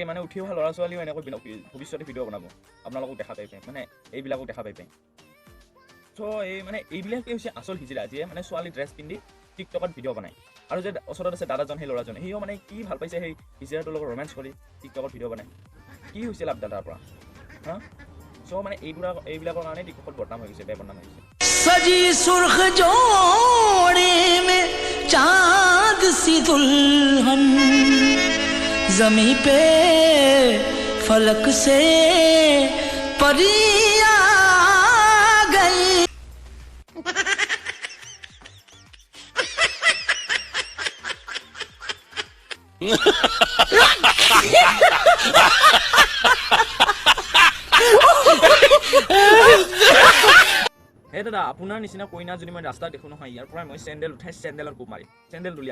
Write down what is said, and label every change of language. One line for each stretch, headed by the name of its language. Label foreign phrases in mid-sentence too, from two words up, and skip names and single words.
Assamese: মানে উঠি অহা ল'ৰা ছোৱালীও এনেকৈ ভৱিষ্যতে ভিডিঅ' বনাব, আপোনালোকক দেখা পাই মানে এইবিলাকক দেখা পাই এইবিলাকেই হৈছে আচল হিজিৰা, যিয়ে মানে ছোৱালী ড্ৰেছ পিন্ধি টিকটকত ভিডিঅ' বনায়। আৰু যে ওচৰত আছে দাদাজন, সেই ল'ৰাজনে সিও মানে কি ভাল পাইছে সেই হিজিৰাটোৰ লগত ৰোমেঞ্চ কৰি টিকটকত ভিডিঅ' বনায়। কি হৈছে লাভ দাদাৰ পৰা মানে এইবিলাকৰ কাৰণে টিকটকত বদনাম হৈ গৈছে, বেয়া বদনাম হৈ গৈছে।
Hindi: सजी सुर्ख जोड़े में चांद सी दुल्हन जमी पे फलक से परिया गई।
Assamese: হে দাদা, আপোনাৰ নিচিনা কইনা যদি মই ৰাস্তাত দেখোঁ নহয়, ইয়াৰ পৰাই মই চেণ্ডেল উঠাই চেণ্ডেলৰ কোব মাৰি চেণ্ডেল দলিয়াম।